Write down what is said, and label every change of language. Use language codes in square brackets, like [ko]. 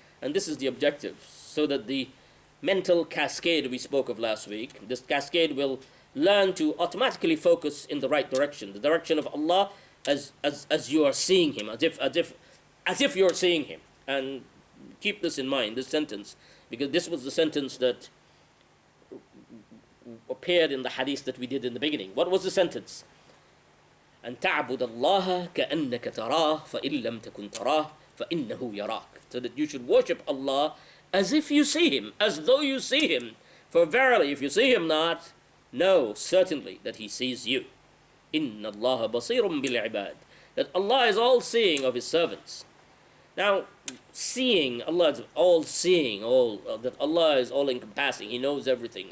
[en] And this is the objective, so that the mental cascade we spoke of last week, this cascade will learn to automatically focus in the right direction, the direction of Allah as you are seeing Him, as if you're seeing Him. And keep this in mind, this sentence, because this was the sentence that appeared in the hadith that we did in the beginning. What was the sentence? [ar] أن تعبد الله كأنك تراه فإن لم تكن تراه فإنه يراك. [en] So that you should worship Allah as if you see Him, as though you see Him. For verily, if you see Him not, Know certainly that He sees you. [ar] Inna Allah basirun bil ibad. [en] That Allah is all seeing of His servants. Now, seeing, Allah is all seeing, that Allah is all encompassing, He knows everything.